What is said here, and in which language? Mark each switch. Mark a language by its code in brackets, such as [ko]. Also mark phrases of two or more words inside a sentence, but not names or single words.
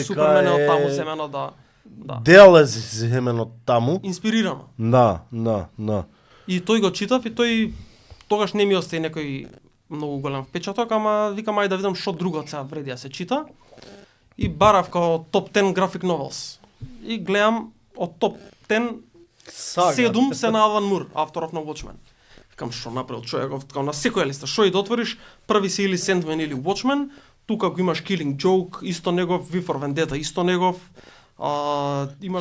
[mk] Супермен е од таму е земено да. дел е земен од таму. Инспирирано. Да. И тој го читав и тој тогаш не ми остави некој многу голем впечаток, ама викам ајде да видам што друго сега вреди да се чита. И барав као топ 10 [en] graphic novels. [mk] И гледам од топ 10 7 се на Алан Мур, авторов на Watchmen. Викам што направил човеков, као на секоја листа, што и да отвориш, први се или Sandman или Watchmen, тука го имаш Killing Joke, исто негов, V for Vendetta, исто негов. Имаш